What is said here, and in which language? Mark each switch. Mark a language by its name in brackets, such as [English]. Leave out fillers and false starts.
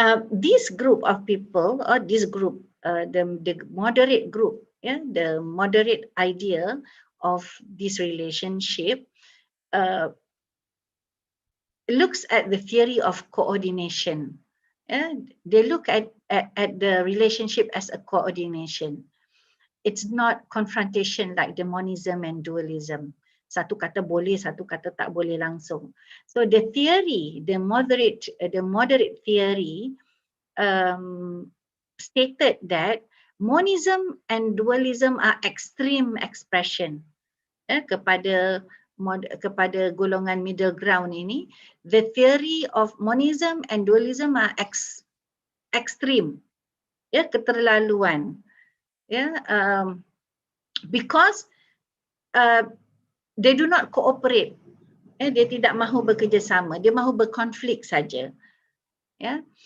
[English] This group of people, or this group, the moderate group, the moderate idea of this relationship looks at the theory of coordination. They look at the relationship as a coordination. It's not confrontation like the monism and dualism. [Malay] Satu kata boleh, satu kata tak boleh langsung. [English] So the theory, the moderate theory stated that monism and dualism are extreme expression kepada [Malay] kepada golongan [English] middle ground [Malay] ini, [English] the theory of monism and dualism are extreme, [Malay] ya, keterlaluan, ya, [English] because they do not cooperate, [Malay] dia tidak mahu bekerjasama, dia mahu berkonflik saja, ya.